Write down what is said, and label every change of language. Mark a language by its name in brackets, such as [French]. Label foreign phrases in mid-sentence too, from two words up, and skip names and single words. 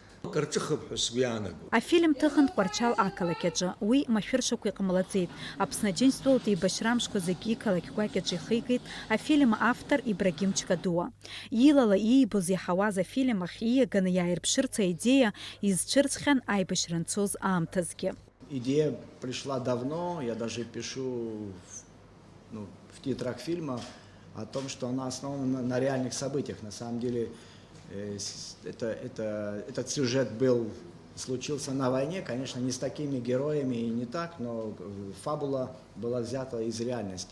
[Abkhazian] Афильм ҭыхын Тҟәарчал ақалақь аҿы. Уи машәыршақәа иҟамлаӡеит. Аԥсны Аџьынџьтәылатәи еибашьра амшқәа зегьы иқалақь гәакьаҿ ихигеит афильм автор Ибрагим Чкадуа. Илала иибоз иаҳауаз афильм ахь ииаганы иааирԥшырц аидеиа изцәырҵхьан аибашьра анцоз аамҭазгьы. [Russian] Идея пришла давно, я даже пишу в титрах фильма о том, что она основана на реальных событиях. На самом деле этот сюжет случился на войне, конечно, не с такими героями и не так, но фабула была взята из реальности.